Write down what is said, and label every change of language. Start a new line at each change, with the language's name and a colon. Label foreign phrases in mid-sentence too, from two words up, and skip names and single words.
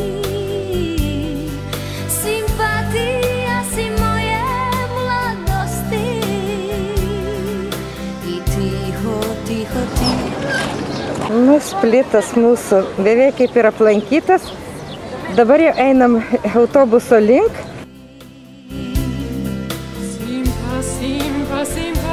Croatian: simpatia si moje mladosti I tiho, tiho, tiho.
Lithuanian: Nu, Splitas mūsų beveik kaip ir aplankytas. Dabar jau einam autobuso link.
Croatian: Simpa, simpa, simpa.